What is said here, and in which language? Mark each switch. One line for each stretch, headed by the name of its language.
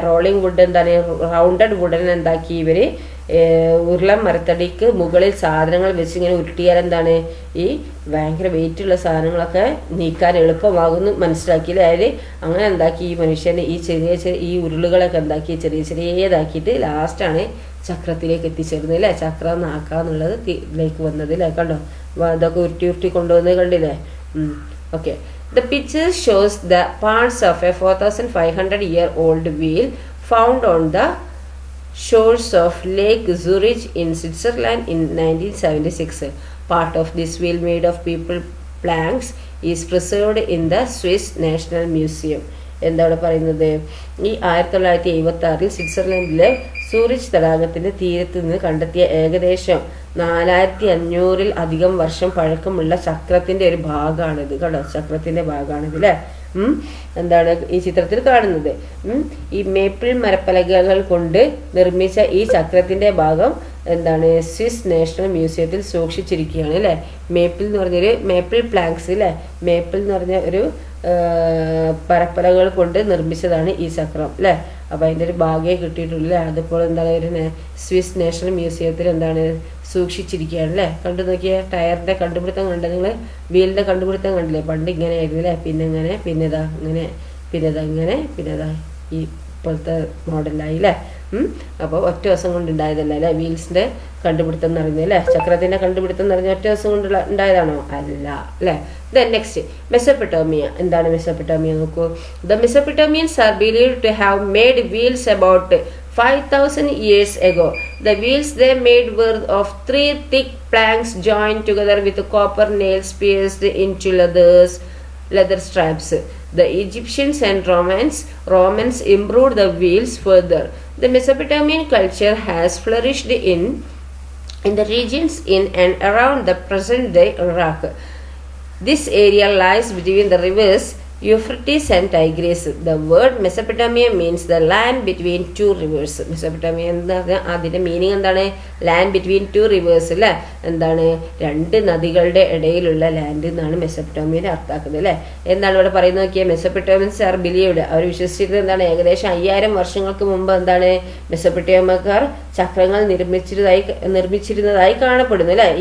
Malayalam: Rolling would എന്താണ് rounded wooden എന്താക്കി ഇവര് ഉരുളം മരത്തടിക്ക് മുകളിൽ സാധനങ്ങൾ വെച്ച് ഇങ്ങനെ ഉരുട്ടിയാൽ എന്താണ് ഈ ഭയങ്കര വെയിറ്റുള്ള സാധനങ്ങളൊക്കെ നീക്കാൻ എളുപ്പമാകുന്നു മനസ്സിലാക്കിയില്ലേ. അതിൽ അങ്ങനെ എന്താക്കി ഈ മനുഷ്യനെ ഈ ചെറിയ ഈ ഉരുളുകളൊക്കെ എന്താക്കി ചെറിയ ചെറിയതാക്കിയിട്ട് ലാസ്റ്റാണ് ചക്രത്തിലേക്ക് എത്തിച്ചേരുന്നത് അല്ലേ. ചക്രം നാക്കാന്നുള്ളത് ഇതിലേക്ക് വന്നത് അല്ലേ. കണ്ടോ, അതൊക്കെ ഉരുട്ടി ഉരുട്ടി കൊണ്ടുവന്നത് കണ്ടില്ലേ. Okay.
English: The picture shows the parts of a 4,500-year-old wheel found on the shores of Lake Zurich in Switzerland in 1976. Part of this wheel made of people planks is preserved in the Swiss National Museum.
Malayalam: എന്താണ് പറയുന്നത്? ഈ 1976 സ്വിറ്റ്സർലൻഡിലെ Zurich തടാകത്തിന്റെ തീരത്ത് നിന്ന് കണ്ടെത്തിയ ഏകദേശം 4500 അധികം വർഷം പഴക്കമുള്ള ചക്രത്തിന്റെ ഒരു ഭാഗമാണിത്. കണ്ടോ, ചക്രത്തിന്റെ ഭാഗമാണിത് അല്ലെ. എന്താണ് ഈ ചിത്രത്തിൽ കാണുന്നത്? ഈ മേപ്പിൾ മരപ്പലകകൾ കൊണ്ട് നിർമ്മിച്ച ഈ ചക്രത്തിന്റെ ഭാഗം എന്താണ് സ്വിസ് നാഷണൽ മ്യൂസിയത്തിൽ സൂക്ഷിച്ചിരിക്കുകയാണ് അല്ലെ. മേപ്പിൾ എന്ന് പറഞ്ഞൊരു മേപ്പിൾ പ്ലാങ്ക്സ് അല്ലെ. മേപ്പിൾ എന്ന് പറഞ്ഞ ഒരു പരപ്പലകൾ കൊണ്ട് നിർമ്മിച്ചതാണ് ഈ ചക്രം അല്ലെ. അപ്പൊ അതിന്റെ ഒരു ഭാഗമേ കിട്ടിയിട്ടുള്ളൂ. അതിപ്പോൾ എന്താണ് ഒരു സ്വിസ് നാഷണൽ മ്യൂസിയത്തിൽ എന്താണ് സൂക്ഷിച്ചിരിക്കുകയാണ് അല്ലെ. കണ്ടു നോക്കിയ ടയറിന്റെ കണ്ടുപിടുത്തം കണ്ട നിങ്ങൾ, വീലിന്റെ കണ്ടുപിടുത്തം കണ്ടില്ലേ? പണ്ട് ഇങ്ങനെ ആയിരുന്നു അല്ലെ. പിന്നെ ഇങ്ങനെ, പിന്നെ ഇതാ ഇങ്ങനെ, പിന്നെ ഇതാ ഇങ്ങനെ, പിന്നെ ഇതാ ഈ ഇപ്പോഴത്തെ മോഡലായി അല്ലേ. അപ്പോൾ ഒറ്റ ദിവസം കൊണ്ട് ഉണ്ടായതല്ല അല്ലേ വീൽസിന്റെ കണ്ടുപിടുത്തം എന്ന് പറയുന്നത് അല്ലേ. ചക്രത്തിന്റെ കണ്ടുപിടുത്തം എന്ന് പറഞ്ഞാൽ ഒറ്റ ദിവസം കൊണ്ട് ഉണ്ടായതാണോ? അല്ല അല്ലേ.
English: Then next,
Malayalam: Mesopotamia. എന്താണ് മെസോപ്പൊട്ടാമിയ നോക്കൂ.
English: The Mesopotamians are believed to have made wheels about 5,000 years ago. The wheels they made were of 3 thick planks joined together with copper nails pierced into leather straps. The Egyptians and Romans improved the wheels further. The Mesopotamian culture has flourished in the regions in and around the present-day Iraq. This area lies between the rivers Euphrates and Tigris. The word Mesopotamia means the land between two rivers.
Malayalam: Mesopotamia എന്താ അതിന്റെ meaning എന്താണ്?
English: land between two rivers
Malayalam: അല്ലേ. എന്താണ്? രണ്ട് നദികളുടെ ഇടയിലുള്ള land എന്നാണ് മെസോപ്പൊട്ടാമിയനെ അർത്ഥാക്കുന്നത് അല്ലേ. എന്താണ് ഇവിടെ പറയുന്നത് നോക്കിയാൽ?
English: Mesopotamians are believed,
Malayalam: അവർ വിശ്വസിച്ചിരുന്നത് എന്താണ്? ഏകദേശം 5000 വർഷങ്ങൾക്ക് മുമ്പ് എന്താണ് മെസോപ്പൊട്ടാമിയക്കാർ ചക്രങ്ങൾ നിർമ്മിച്ചിരുന്നതായി കാണപ്പെടുന്നു അല്ലെ.